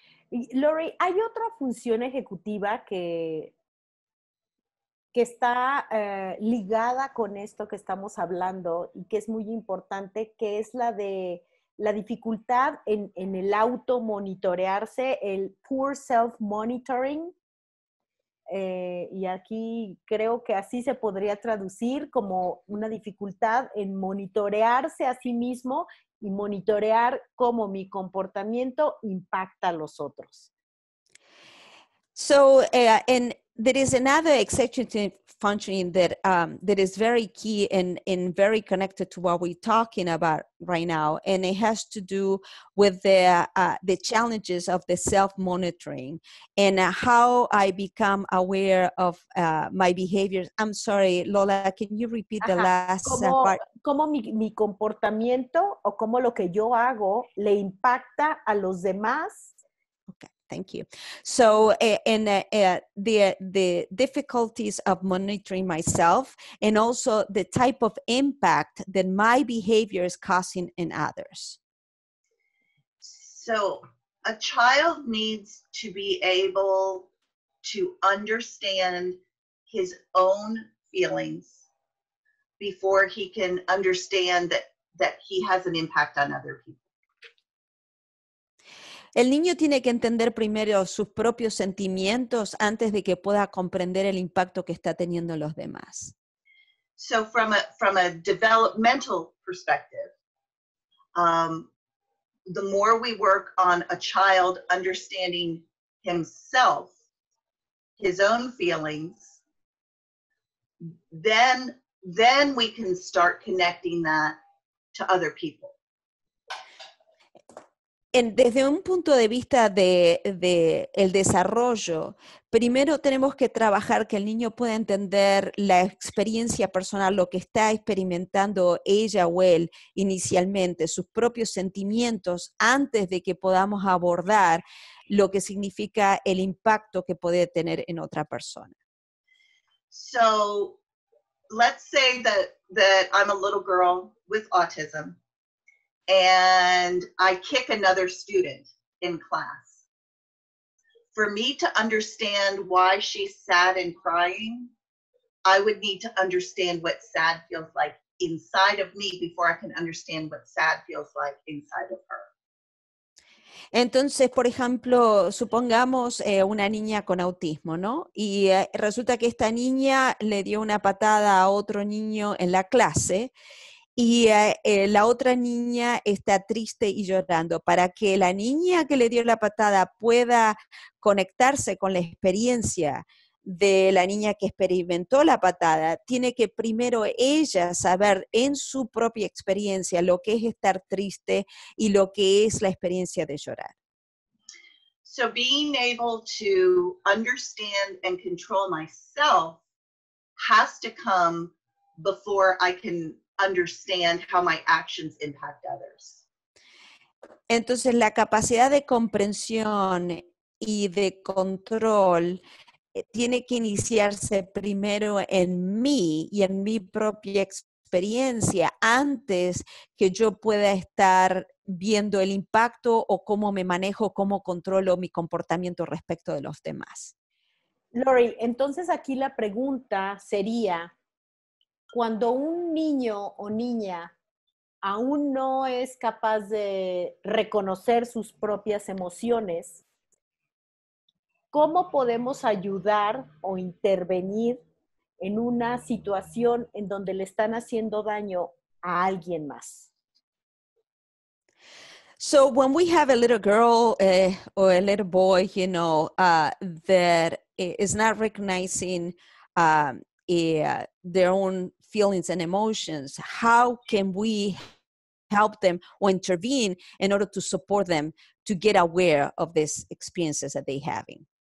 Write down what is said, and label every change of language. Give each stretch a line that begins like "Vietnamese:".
Spanish: Y Lori, hay otra función ejecutiva que está ligada con esto que estamos hablando y que es muy importante, que es la de la dificultad en el automonitorearse, el
English: poor self-monitoring.
Spanish: Y aquí creo que así se podría traducir como una dificultad en monitorearse a sí mismo y monitorear cómo mi comportamiento impacta a los otros.
English: So, and there is another executive functioning that is very key and very connected to what we're talking about right now, and it has to do with the challenges of the self-monitoring and how I become aware of my behaviors. I'm sorry, Lola, can you repeat the last part?
Spanish: Cómo mi comportamiento o cómo lo que yo hago le impacta a los demás.
English: Okay. Thank you. So, the difficulties of monitoring myself and also the type of impact that my behavior is causing in others. So, a child needs to be able to understand his own feelings before he can understand that he has an impact on other people.
Spanish: El niño tiene que entender primero sus propios sentimientos antes de que pueda comprender el impacto que está teniendo en los demás.
English: So from a developmental perspective, the more we work on a child understanding himself, his own feelings, then we can start connecting that to other people.
Spanish: Desde un punto de vista de el desarrollo, primero tenemos que trabajar que el niño pueda entender la experiencia personal, lo que está experimentando ella o él inicialmente, sus propios sentimientos, antes de que podamos abordar lo que significa el impacto que puede tener en otra persona.
English: So let's say that I'm a little girl with autism and I kick another student in class. For me to understand why she's sad and crying, I would need to understand what sad feels like inside of me before I can understand what sad feels like inside of her.
Spanish: Entonces, por ejemplo, supongamos una niña con autismo, ¿no? Y resulta que esta niña le dio una patada a otro niño en la clase y la otra niña está triste y llorando. Para que la niña que le dio la patada pueda conectarse con la experiencia de la niña que experimentó la patada, tiene que primero ella saber en su propia experiencia lo que es estar triste y lo que es la experiencia de llorar.
English: So being able to understand and control myself has to come before I can understand how my actions impact others.
Spanish: Entonces, la capacidad de comprensión y de control tiene que iniciarse primero en mí y en mi propia experiencia antes que yo pueda estar viendo el impacto o cómo me manejo, cómo controlo mi comportamiento respecto de los demás. Lori, entonces aquí la pregunta sería, cuando un niño o niña aún no es capaz de reconocer sus propias emociones, ¿cómo podemos ayudar o intervenir en una situación en donde le están haciendo daño a alguien más?
English: So when we have a little girl or a little boy, that is not recognizing their own feelings and emotions, how can we help them or intervene in order to support them to get aware of these experiences that they're having?